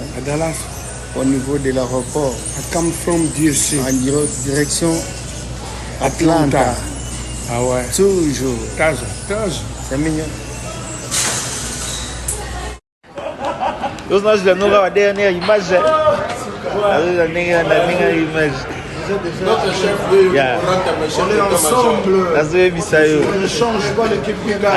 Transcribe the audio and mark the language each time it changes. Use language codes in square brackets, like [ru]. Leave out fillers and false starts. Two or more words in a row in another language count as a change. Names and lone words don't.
[fr] À Dallas. Au niveau de l'aéroport. [en] I come from DC. [fr] En direction Atlanta. Ah ouais. Toujours. C'est mignon. [pt] Nós não vamos ter nem imagem. Nem imagem. [fr] Notre chef on est ensemble. On ne change pas l'équipe qui gagne.